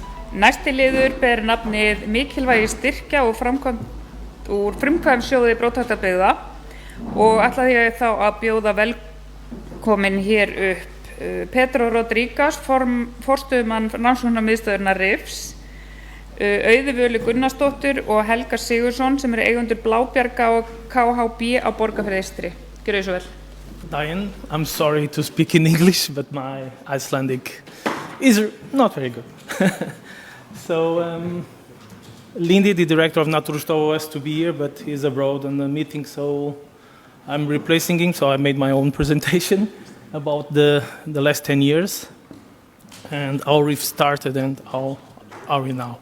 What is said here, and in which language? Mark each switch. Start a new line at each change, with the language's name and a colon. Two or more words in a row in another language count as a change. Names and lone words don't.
Icelandic: Næsti liður ber nafnið Mikilvægi, styrkja og úr Frumkvæðissjóði Brothættra byggða og ætlaði ég þá að bjóða velkomin hér upp Pedro Rodríguez, forstöðumann Rannsóknastöðinnar Rifs, Auður Vala Gunnarsdóttir og Helgi Sigurðsson sem eru eigendur Blábjarga og KHB á Borgarfirði eystri. Gjörðu svo vel.
English: Diane, I'm sorry to speak in English, but my Icelandic is not very good. So, Lindy, the director of Náttúrustofa, was to be here, but he's abroad on a meeting, so I'm replacing him. So I made my own presentation about the last 10 years and how Reef started and how are we now.